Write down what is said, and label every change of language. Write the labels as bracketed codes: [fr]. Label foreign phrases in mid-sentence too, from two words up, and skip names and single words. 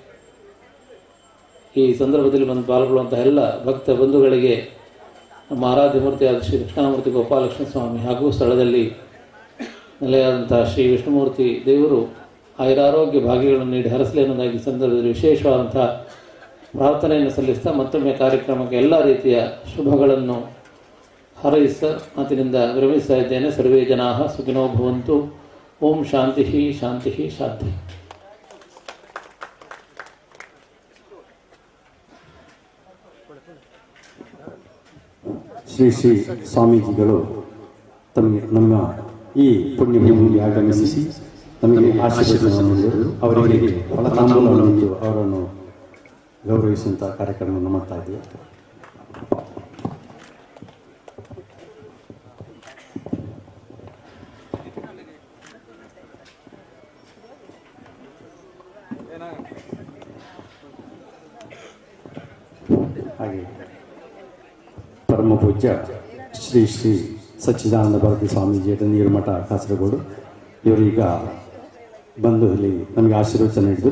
[kn] ಈ ಸಂದರ್ಭದಲ್ಲಿ ಬಂದು ಪಾಲ್ಗೊಳ್ಳುವಂತಹ ಎಲ್ಲ ಭಕ್ತ ಬಂಧುಗಳಿಗೆ, ನಮ್ಮ ಆರಾಧ್ಯ ಮೂರ್ತಿಯಾದ ಶ್ರೀ ದಕ್ಷಿಣಾಮೂರ್ತಿ ಗೋಪಾಲಕೃಷ್ಣ ಸ್ವಾಮಿ ಹಾಗೂ ಸ್ಥಳದಲ್ಲಿ ನೆಲೆಯಾದಂತಹ ಶ್ರೀ ವಿಷ್ಣುಮೂರ್ತಿ ದೇವರು ಆಯುರಾರೋಗ್ಯ ಭಾಗ್ಯಗಳನ್ನು ನೀಡಿ ಹರಸಲಿ ಅನ್ನೋದಾಗಿ ಸಂದರ್ಭದಲ್ಲಿ ವಿಶೇಷವಾದಂತಹ ಪ್ರಾರ್ಥನೆಯನ್ನು ಸಲ್ಲಿಸ್ತಾ ಮತ್ತೊಮ್ಮೆ ಕಾರ್ಯಕ್ರಮಕ್ಕೆ ಎಲ್ಲ ರೀತಿಯ ಶುಭಗಳನ್ನು ಹಾರೈಸ್ತಾ ಮಾತಿನಿಂದ ವಿರಮಿಸ್ತಾ ಇದ್ದೇನೆ. [sa] ಸರ್ವೇ ಜನಾಃ ಸುಖಿನೋ ಭವಂತು. ಓಂ ಶಾಂತಿ ಶಾಂತಿ ಶಾಂತಿ. [kn] ಶ್ರೀ ಸ್ವಾಮೀಜಿಗಳು ನಮ್ಮ ಈ ಪುಣ್ಯ ಭೂಮಿಗೆ ಆಗಮಿಸಿ ನಮಗೆ ಆಶೀರ್ವಚನವನ್ನು ನೀಡಿದರು. ಅವರಿಗೆ ಫಲತಾಂಬೂಲವನ್ನು ಅವರನ್ನು ಗೌರವಿಸುವಂಥ ಕಾರ್ಯಕ್ರಮವನ್ನು ಮಾಡ್ತಾ ಇದ್ದೀವಿ. ಹಾಗೆ ಪರಮ ಪೂಜ್ಯ ಶ್ರೀ ಸಚ್ಚಿದಾನಂದ ಭಾರತಿ ಸ್ವಾಮೀಜಿ ನೀರುಮಠ ಕಾಸರಗೋಡು ಇವರೀಗ ಬಂದು ಇಲ್ಲಿ ನಮಗೆ ಆಶೀರ್ವಚನ ನೀಡಿದರು.